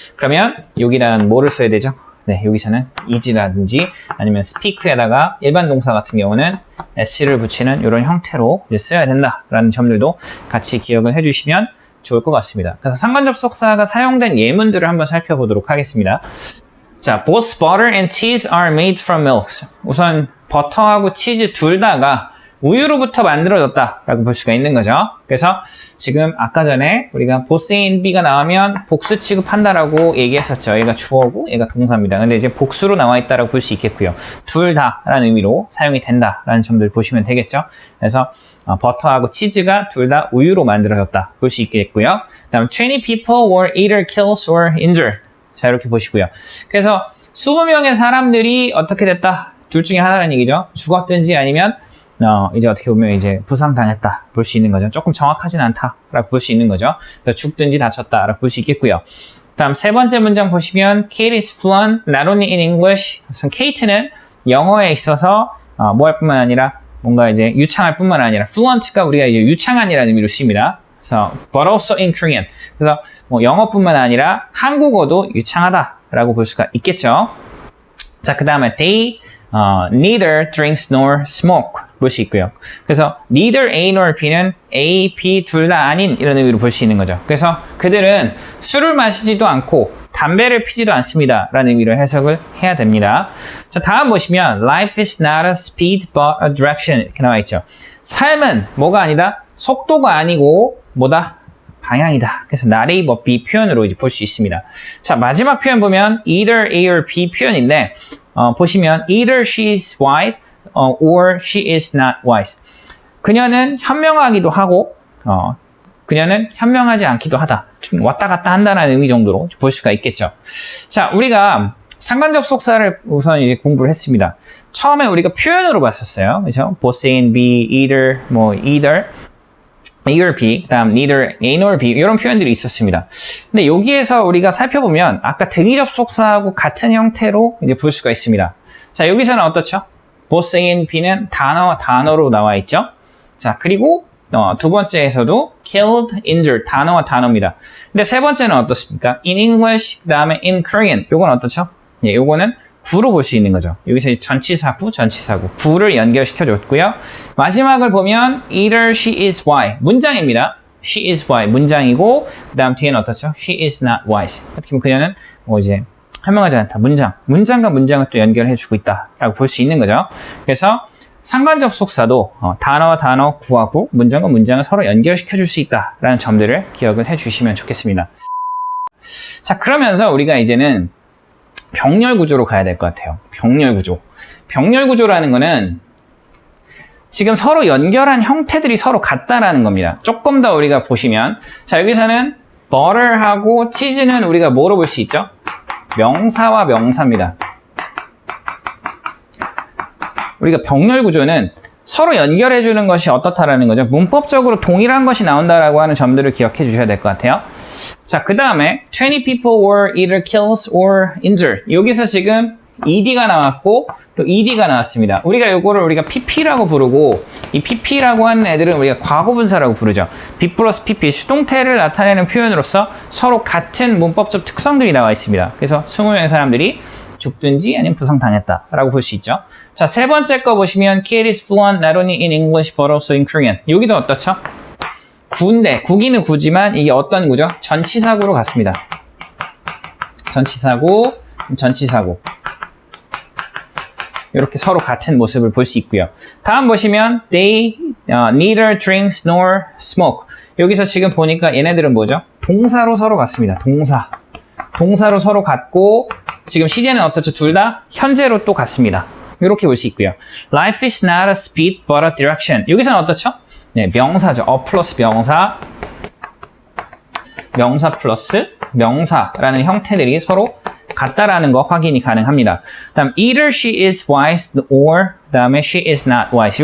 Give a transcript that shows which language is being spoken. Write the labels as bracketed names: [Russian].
[Korean] 그러면 여기다는 뭐를 써야 되죠? 네, 여기서는 is라든지 아니면 speak에다가 일반 동사 같은 경우는 s를 붙이는 이런 형태로 이제 써야 된다라는 점들도 같이 기억을 해주시면 좋을 것 같습니다. 그래서 상관 접속사가 사용된 예문들을 한번 살펴보도록 하겠습니다. 자, [English] both butter and cheese are made from milk. [Korean] 우선 버터하고 치즈 둘 다가 우유로부터 만들어졌다라고 볼 수가 있는 거죠. 그래서 지금 아까 전에 우리가 both A and B가 나오면 복수 취급한다라고 얘기했었죠. 얘가 주어고 얘가 동사입니다. 근데 이제 복수로 나와 있다라고 볼 수 있겠고요. 둘 다라는 의미로 사용이 된다라는 점들 보시면 되겠죠. 그래서 버터하고 치즈가 둘 다 우유로 만들어졌다 볼 수 있겠고요. 다음 [English] 20 people were either killed or injured. [Korean] 자, 이렇게 보시고요. 그래서 20명의 사람들이 어떻게 됐다? 둘 중에 하나라는 얘기죠. 죽었든지 아니면 이제 어떻게 보면 이제 부상당했다 볼 수 있는 거죠. 조금 정확하진 않다라고 볼 수 있는 거죠. 그래서 죽든지 다쳤다라고 볼 수 있겠고요. 다음 세 번째 문장 보시면 [English] Kate is fluent not only in English. [Korean] Kate는 영어에 있어서 뭐 할 뿐만 아니라 뭔가 이제 유창할 뿐만 아니라 fluent가 우리가 이제 유창한이라는 의미로 씁니다. 그래서 [English] but also in Korean. [Korean] 그래서 뭐 영어뿐만 아니라 한국어도 유창하다라고 볼 수가 있겠죠. 자, 그 다음에 [English] they neither drinks nor smoke [Korean] 볼 수 있고요. 그래서 neither A nor B는 A, B 둘 다 아닌 이런 의미로 볼 수 있는 거죠. 그래서 그들은 술을 마시지도 않고 담배를 피지도 않습니다 라는 의미로 해석을 해야 됩니다. 자, 다음 보시면 [English] life is not a speed but a direction [Korean] 이렇게 나와 있죠. 삶은 뭐가 아니다? 속도가 아니고 뭐다? 방향이다. 그래서 not A but B 표현으로 이제 볼 수 있습니다. 자, 마지막 표현 보면 [English] either A or B [Korean] 표현인데 보시면 [English] either she is white or she is not wise. [Korean] 그녀는 현명하기도 하고 그녀는 현명하지 않기도 하다. 좀 왔다 갔다 한다는 의미 정도로 볼 수가 있겠죠. 자, 우리가 상관접속사를 우선 이제 공부를 했습니다. 처음에 우리가 표현으로 봤었어요. 그렇죠? [English] both A and B, either, either, A or B, [Korean] 그다음 [English] neither A nor B [Korean] 이런 표현들이 있었습니다. 근데 여기에서 우리가 살펴보면 아까 등위 접속사하고 같은 형태로 이제 볼 수가 있습니다. 자, 여기서는 어떻죠? both A and B는 단어와 단어로 나와 있죠. 자, 그리고 두 번째에서도 killed, injured 단어와 단어입니다. 근데 세 번째는 어떻습니까? [English] in English, [Korean] 그다음에 [English] in Korean. [Korean] 요건 어떻죠? 예, 요거는 구로 볼 수 있는 거죠. 여기서 전치사구, 구를 연결시켜 줬고요. 마지막을 보면 [English] either she is Y [Korean] 문장입니다. [English] she is Y [Korean] 문장이고 그다음 뒤에는 어떻죠? [English] she is not wise. [Korean] 어떻게 보면 그녀는 이제 현명하지 않다. 문장과 문장을 또 연결해 주고 있다라고 볼 수 있는 거죠. 그래서 상관접속사도 단어와 단어, 구와 구, 문장과 문장을 서로 연결시켜 줄 수 있다라는 점들을 기억을 해 주시면 좋겠습니다. 자, 그러면서 우리가 이제는 병렬 구조로 가야 될 것 같아요. 병렬 구조. 병렬 구조라는 거는 지금 서로 연결한 형태들이 서로 같다라는 겁니다. 조금 더 우리가 보시면 자, 여기서는 butter하고 치즈는 우리가 뭐로 볼 수 있죠? 명사와 명사입니다. 우리가 병렬 구조는 서로 연결해 주는 것이 어떻다라는 거죠. 문법적으로 동일한 것이 나온다라고 하는 점들을 기억해 주셔야 될 것 같아요. 자, 그 다음에 [English] 20 people were either killed or injured. [Korean] 여기서 지금 ED가 나왔고 또 ED가 나왔습니다. 우리가 PP라고 부르고 이 PP라고 하는 애들은 우리가 과거분사라고 부르죠. B 플러스 PP 수동태를 나타내는 표현으로서 서로 같은 문법적 특성들이 나와 있습니다. 그래서 20명의 사람들이 죽든지 아니면 부상당했다라고 볼 수 있죠. 자, 세 번째 거 보시면 [English] Kate is fluent not only in English but also in Korean. [Korean] 여기도 어떻죠? 구인데 구기는 구지만 이게 어떤 구죠? 전치사구로 갔습니다. 전치사구 이렇게 서로 같은 모습을 볼 수 있고요. 다음 보시면 [English] they neither drinks nor smoke. [Korean] 여기서 지금 보니까 얘네들은 뭐죠? 동사로 서로 같습니다. 동사로 서로 같고 지금 시제는 어떻죠? 둘 다 현재로 또 같습니다. 이렇게 볼 수 있고요. [English] Life is not a speed but a direction. [Korean] 여기서는 어떻죠? 네, 명사죠. 플러스 명사 플러스 명사라는 형태들이 서로 같다라는 거 확인이 가능합니다. 다음 [English] either she is wise or [Korean] 그다음에 [English] she is not wise.